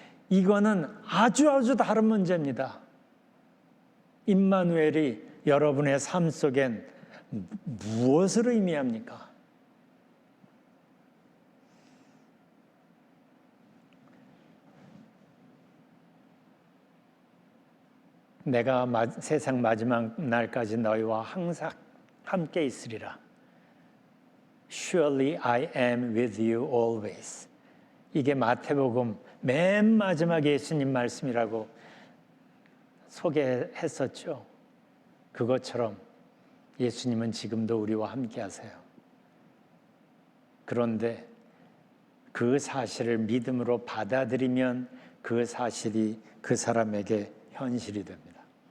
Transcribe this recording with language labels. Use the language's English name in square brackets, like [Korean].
[Korean] 이거는 아주 다른 문제입니다. 임마누엘이 여러분의 삶 속엔 무엇을 의미합니까? 내가 세상 마지막 날까지 너희와 항상 함께 있으리라. [English] Surely I am with you always. [Korean] 이게 마태복음 맨 마지막 예수님 말씀이라고 소개했었죠. 그것처럼 예수님은 지금도 우리와 함께 하세요. 그런데 그 사실을 믿음으로 받아들이면 그 사실이 그 사람에게 현실이 됩니다.